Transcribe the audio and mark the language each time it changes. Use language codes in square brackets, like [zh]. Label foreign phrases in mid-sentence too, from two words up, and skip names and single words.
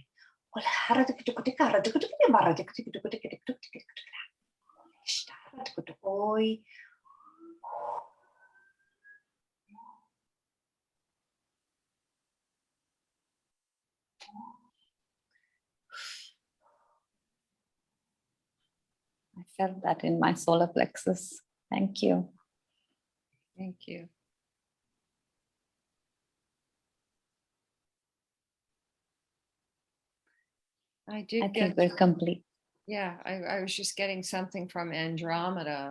[en] Wel harad y gyda gwyd y garad y gyda gwyd y marad y gyda gwyd y gyda gwyd y gyda gwyd y harad y gyda oi. I felt that in my solar plexus. Thank you. Thank you. I think we're complete. Yeah, I was just getting something from Andromeda.